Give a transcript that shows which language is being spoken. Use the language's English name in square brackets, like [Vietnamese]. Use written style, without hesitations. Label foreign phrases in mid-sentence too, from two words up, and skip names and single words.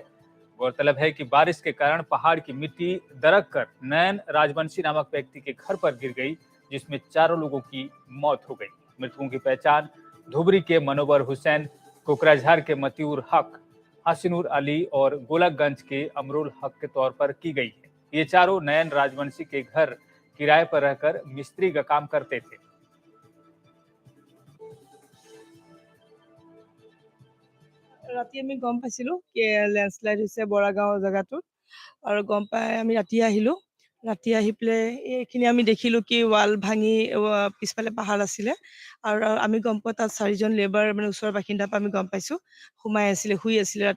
[Hindi] गौरतलब है कि बारिश के कारण पहाड़ की मिट्टी दरक कर नयन राजवंशी नामक व्यक्ति के घर पर गिर गई, जिसमें चारों लोगों की मौत हो गई। मृतकों की पहचान धुबरी के मनोवर हुसैन, कोकराझार के मतियूर हक, हसीनुर अली और गोलकगंज के अमरुल हक के तौर पर की गई है। ये चारों नयन राजवंशी के घर किराए पर रहकर मिस्त्री का काम करते थे। [Assamese] ৰাতি আমি গম পাইছিলো কি লেণ্ডশ্লাইড হৈছে বৰাগাঁও জেগাটোত, আৰু গম পাই আমি ৰাতি আহিলো। ৰাতি আহি পেলাই এইখিনি আমি দেখিলো কি ৱাল ভাঙি পিছফালে পাহাৰ আছিলে, আৰু আমি গম পোৱা তাত 4জন লেবাৰ মানে ওচৰৰ বাসিন্দাৰ পৰা আমি গম পাইছো শুই আছিলে ৰাতি।